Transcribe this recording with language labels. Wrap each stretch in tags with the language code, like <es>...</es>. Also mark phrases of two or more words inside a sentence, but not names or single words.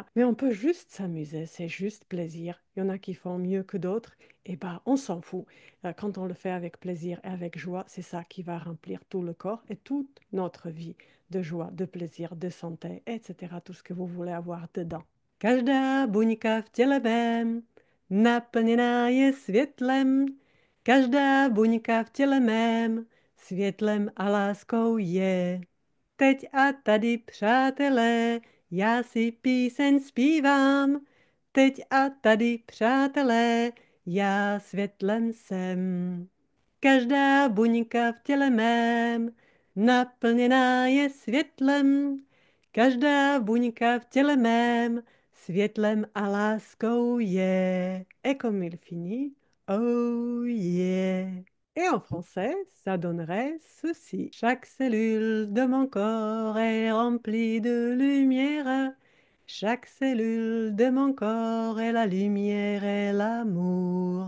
<fr>Mais on peut juste s'amuser, c'est juste plaisir. Il y en a qui font mieux que d'autres, et bah, on s'en fout. Quand on le fait avec plaisir et avec joie, c'est ça qui va remplir tout le corps et toute notre vie de joie, de plaisir, de santé, etc. Tout ce que vous voulez avoir dedans.</fr> <cs>Každá buňka v těle mém naplněná je světlem. Každá buňka v těle mém světlem a láskou je. Teď a tady, přátelé, já si píseň zpívám. Teď a tady, přátelé, já světlem jsem. Každá buňka v těle mém naplněná je světlem. Každá buňka v těle mém světlem a láskou je.</cs> <fr>Et comme il finit,</fr> <en>oh yeah.</en> <fr>Et en français, ça donnerait ceci. Chaque cellule de mon corps est remplie de lumière. Chaque cellule de mon corps est la lumière et l'amour.</fr>